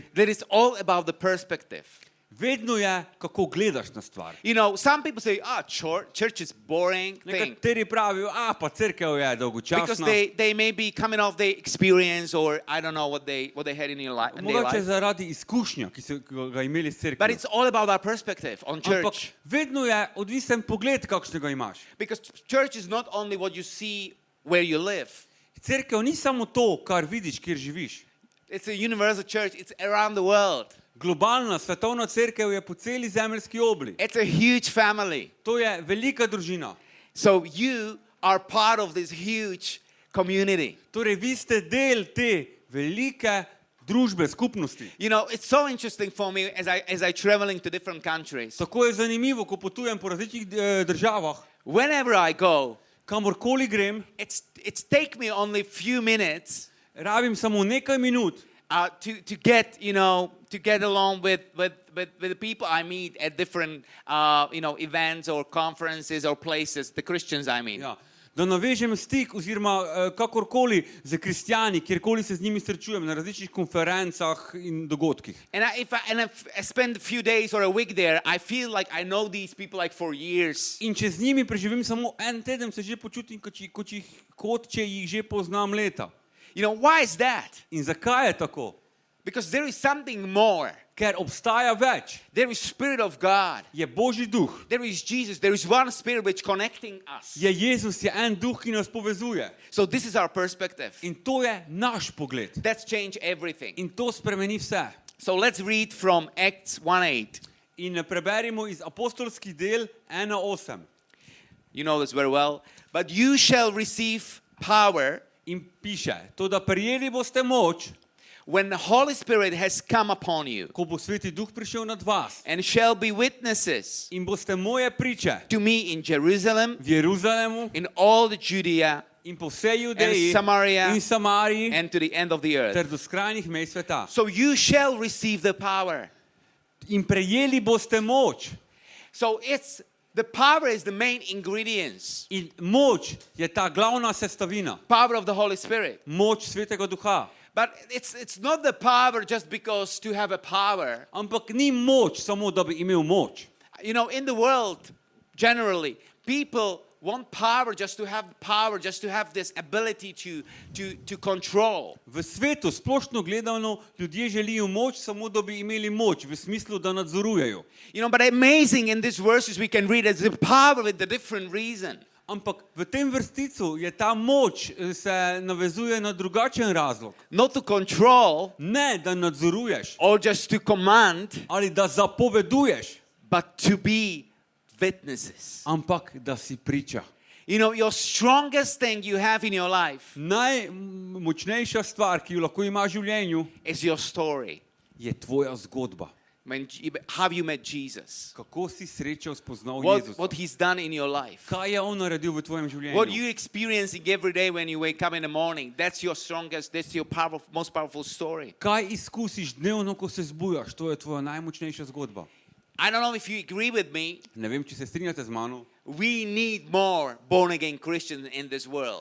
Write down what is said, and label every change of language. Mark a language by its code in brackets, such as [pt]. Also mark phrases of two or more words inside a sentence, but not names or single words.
[en] that it's all about the perspective. [sl] vedno je, kako gledaš na stvar. [en] You know, some people say, church is boring thing. [sl] Nekateri pravijo, pa cerkev je [en] Because [sl] dolgočasna. [en] they may be coming off the experience or I don't know what they had in their [sl] Mogoče [en] life. [sl] zaradi izkušnja, ki so ga imeli s [en] But [sl] cerkvijo. [en] it's all about our perspective on [sl] Ampak [en] church. [sl] vedno je odvisen pogled, kakšnega imaš. [en] Because church is not only what you see where you live. [sl] Cerkev ni samo to, kar vidiš, kjer živiš. [en] It's a universal church. It's around the world. [sl] Globalna svetovna cerkev je po celi zemeljski obli. [en] It's a huge family. [sl] To je velika družina. [en] So you are part of this huge community. [sl] Torej, vi ste del te velike družbe, skupnosti. [en] You know, it's so interesting for me as I traveling to different countries. [sl] Tako je zanimivo, ko potujem po različnih državah, [en] Whenever I go, [sl] kamorkoli grem, [en] it's take me only few minutes [sl] rabim samo nekaj minut, [en] to get along with the people I meet at different events or conferences or places, the Christians I mean. [sl] ja, da navežem stik oziroma kakorkoli z kristjani, kjerkoli se z njimi srečujem, na različnih konferencah in dogodkih. [en] And if I spend a few days or a week there, I feel like I know these people like for years. [sl] In če z njimi preživim samo en teden, se že počutim, kot če jih že poznam leta. [en] You know, why is that? [sl] In zakaj je tako? [en] Because there is something more. [sl] Ker obstaja več. [en] There is Spirit of God. [sl] Je Božji duh. [en] There is Jesus. There is one Spirit which connecting us. [sl] Je Jezus, je en duh, ki nas povezuje. [en] So this is our perspective. [sl] In to je naš pogled. [en] That's changed everything. [sl] In to spremeni vse. [en] So let's read from Acts 1:8. [sl] In preberimo iz apostolskih del 1:8. [en] You know this very well. But you shall receive power [sl] In piše, to da prijeli boste moč, [en] when the Holy Spirit has come upon you, [sl] ko bo Sveti duh prišel nad vas. [en] and shall be witnesses [sl] In boste moje priče [en] to me in Jerusalem, [sl] v Jeruzalemu [en] in all the Judea, [sl] in po vsej Judeji [en] and Samaria, [sl] in Samariji [en] and to the end of the [sl] ter [en] earth. [sl] do skrajnih mej sveta. [en] So you shall receive the power. [sl] In prejeli boste moč. [en] So the power is the main ingredients. [sl] In moč je ta glavna sestavina. [en] Power of the Holy Spirit. [sl] Moč Svetega Duha. [en] But it's not the power just because to have a power. [sl] Ampak ni moč samo, da bi imel moč. [en] You know, in the world, generally, people want power just to have this ability to control. [sl] V svetu splošno gledano ljudje želijo moč samo, da bi imeli moč, v smislu, da nadzorujejo. [en] You know, but amazing in these verses we can read as the power with a different reason. [sl] Ampak v tem vrsticu je ta moč se navezuje na drugačen razlog. [en] Not to control [sl] Ne, da nadzoruješ [en] or just to command, [sl] ali da zapoveduješ, [en] but to be witnesses. [sl] ampak da si priča. [en] You know, your strongest thing you have in your life [sl] Najmočnejša stvar, ki jo lahko imaš v življenju, [en] is your story. [sl] je tvoja zgodba. [en] How you met Jesus. [sl] Kako si srečal, spoznal [en] What [sl] Jezusa? [en] he's done in your life. [sl] Kaj je on naredil v tvojem [en] What [sl] življenju? [en] you experiencing every day when you wake up in the morning, that's your most powerful story. [sl] Kaj izkusiš dnevno, ko se zbujaš? To je tvoja najmočnejša zgodba. [en] I don't know if you agree with me. [sl] Ne vem, če se strinjate z mano. [en] We need more born-again Christians in this world.